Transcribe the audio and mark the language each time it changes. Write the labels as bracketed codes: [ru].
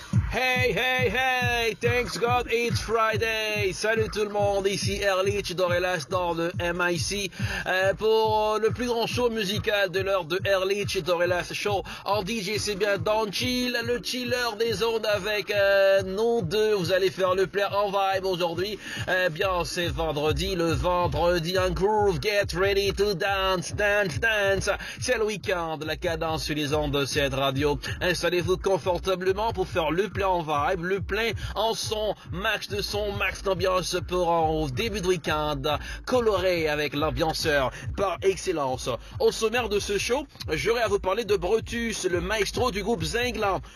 [en] Hey, hey, hey, thanks God it's Friday. [fr] Salut tout le monde, ici Erlich Dorellas dans le MIC pour le plus grand show musical de l'heure de Erlich Dorellas Show. En DJ, c'est bien Don Chill, le chiller des ondes avec nous deux. Vous allez faire le play en vibe aujourd'hui. Bien, c'est vendredi, le vendredi en groove. [en] Get ready to dance, dance, dance. [fr] C'est le week-end, la cadence sur les ondes de cette radio. Installez-vous confortablement pour faire le plein en vibe, le plein en son, max de son, max d'ambiance pour un début de week-end coloré avec l'ambianceur par excellence. Au sommaire de ce show, j'aurai à vous parler de Brutus, le maestro du groupe Zingla.